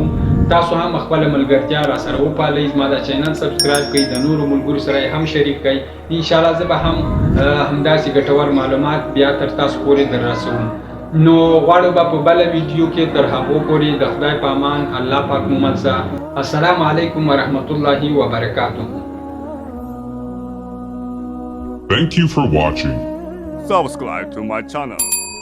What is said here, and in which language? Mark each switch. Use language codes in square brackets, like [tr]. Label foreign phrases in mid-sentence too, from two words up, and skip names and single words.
[ps] تاسو هم خپله ملګرتیا را سره وپالئ، زما دا چینل سبسکرایب کړئ، د نورو ملګرو سره یې هم شریک کړئ. انشاءالله زه به هم همداسې ګټور معلومات بیا تر تاسو پورې در رسوم. نو غواړو به په بله ویډیو کې تر هغو پورې د خدای په امان الله پاک مو مل شه. [ar] السلام علیکم ورحمت الله وبرکاتہ. [en] Thank you for watching. Subscribe to my channel.